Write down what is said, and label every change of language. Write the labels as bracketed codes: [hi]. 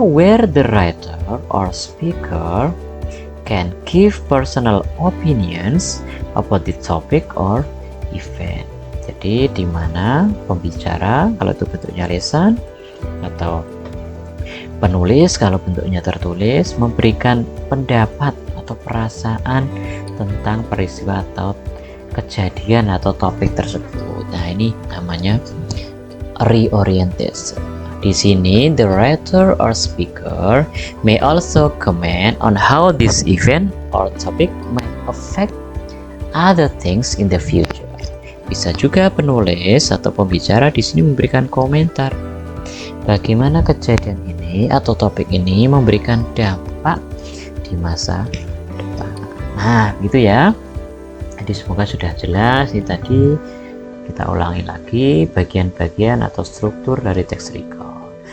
[en] Where the writer or speaker can give personal opinions about the topic or event. [id] Jadi di mana pembicara kalau itu bentuknya lisan, atau penulis kalau bentuknya tertulis, memberikan pendapat atau perasaan tentang peristiwa atau kejadian atau topik tersebut. Nah, ini namanya reorientation. Di sini [en] the writer or speaker may also comment on how this event or topic might affect other things in the future. [id] Bisa juga penulis atau pembicara di sini memberikan komentar bagaimana kejadian ini atau topik ini memberikan dampak di masa depan. Nah, gitu ya. Jadi semoga sudah jelas. Ini tadi kita ulangi lagi bagian-bagian atau struktur dari teks recount.